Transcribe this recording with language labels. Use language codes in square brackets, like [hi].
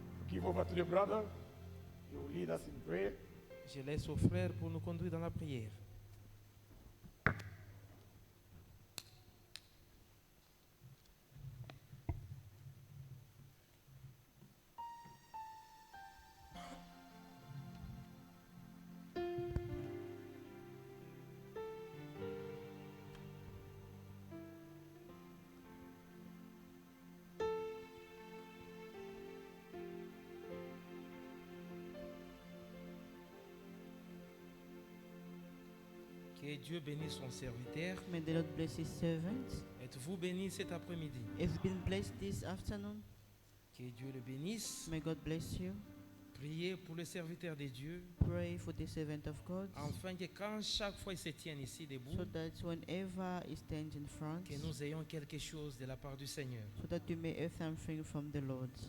[en] Give over to the brother. He will lead us in prayer. [fr] Je laisse au frère pour nous conduire dans la prière. Que Dieu bénisse son serviteur. [en] May the Lord bless his servants. [fr] Êtes-vous bénis cet après-midi? [en] If you've been blessed this afternoon, [fr] Que Dieu le bénisse. [en] may God bless you. [fr] Priez pour le serviteur de Dieu. [en] Pray for the servant of God, [fr] Afin que quand chaque fois il se tienne ici debout, [en] so that whenever he stands in front, [fr] que nous ayons quelque chose de la part du Seigneur. [en] so that you may hear something from the Lord,